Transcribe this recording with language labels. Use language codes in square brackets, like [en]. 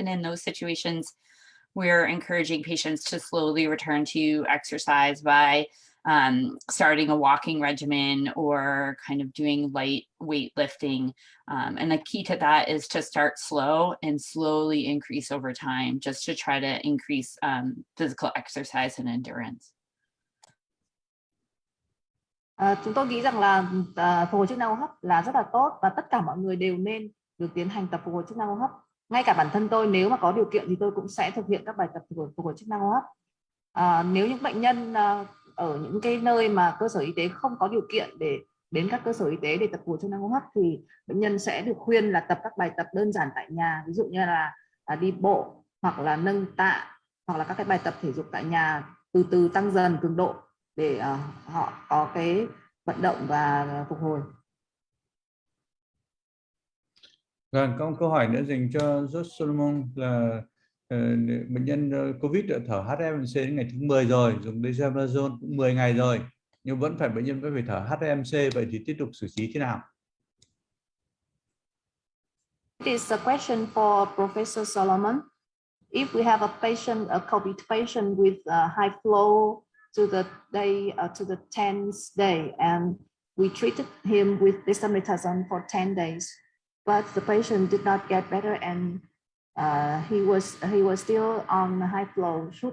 [en] And in those situations, we're encouraging patients to slowly return to exercise by starting a walking regimen or kind of doing light weightlifting. And the key to that is to start slow and slowly increase over time, just to try to increase physical exercise and endurance. [vi] Chúng tôi nghĩ rằng là phục hồi chức năng hô hấp là rất là tốt, và tất cả mọi người đều nên được tiến hành tập phục hồi chức năng hô hấp. Ngay cả bản thân tôi, nếu mà có điều kiện thì tôi cũng sẽ thực hiện các bài tập phục hồi chức năng hô hấp. Nếu những bệnh nhân ở những cái nơi mà cơ sở y tế không có điều kiện để đến các cơ sở y tế để tập phục hồi chức năng hô hấp, thì bệnh nhân sẽ được khuyên là tập các bài tập đơn giản tại nhà, ví dụ như là đi bộ hoặc là nâng tạ, hoặc là các cái bài tập thể dục tại nhà, từ từ tăng dần cường độ để họ có cái vận động và phục hồi. Vâng, có một câu hỏi nữa dành cho Josh Solomon là bệnh nhân COVID đã thở HFMC đến ngày thứ 10 rồi, dùng dexamethasone cũng 10 ngày rồi, nhưng bệnh nhân vẫn phải thở HFMC, vậy thì tiếp tục xử trí thế nào? [en] This is a question for Professor Solomon. If we have a COVID patient with high flow to the 10th day, and we treated him with dexamethasone for 10 days, but the patient did not get better, and he was still on high flow.